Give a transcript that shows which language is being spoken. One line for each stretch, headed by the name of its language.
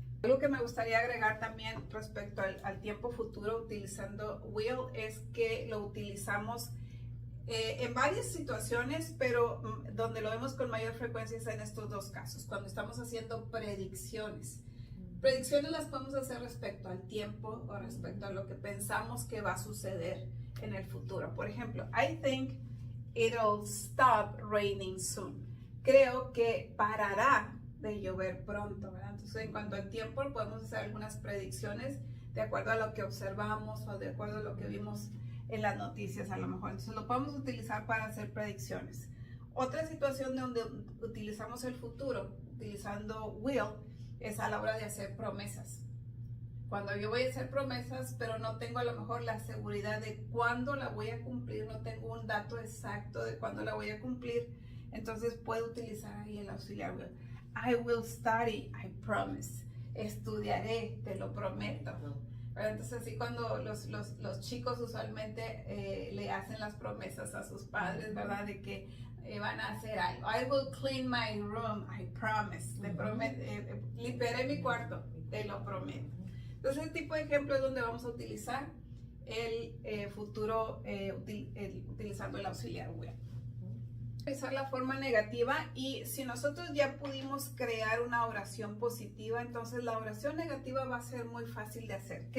Spanish: Algo que me gustaría agregar también respecto al tiempo futuro utilizando will es que lo utilizamos en varias situaciones, pero donde lo vemos con mayor frecuencia es en estos dos casos, cuando estamos haciendo predicciones. Predicciones las podemos hacer respecto al tiempo o respecto a lo que pensamos que va a suceder en el futuro. Por ejemplo,
English: I think it'll stop raining soon.
Spanish: Creo que parará de llover pronto, ¿verdad? Entonces, en cuanto al tiempo, podemos hacer algunas predicciones de acuerdo a lo que observamos o de acuerdo a lo que vimos en las noticias a lo mejor. Entonces, lo podemos utilizar para hacer predicciones. Otra situación donde utilizamos el futuro, utilizando will, es a la hora de hacer promesas. Cuando yo voy a hacer promesas, pero no tengo a lo mejor la seguridad de cuándo la voy a cumplir, no tengo un dato exacto de cuándo la voy a cumplir, entonces puedo utilizar ahí el auxiliar will.
English: I will study, I promise.
Spanish: Estudiaré, te lo prometo. Entonces así cuando los chicos usualmente le hacen las promesas a sus padres, ¿verdad? De que van a hacer algo.
English: I will clean my room, I promise.
Spanish: Te prometo, limpiaré mi cuarto, te lo prometo. Entonces este tipo de ejemplo es donde vamos a utilizar el futuro utilizando el auxiliar will. Utilizar la forma negativa, y si nosotros ya pudimos crear una oración positiva, entonces la oración negativa va a ser muy fácil de hacer.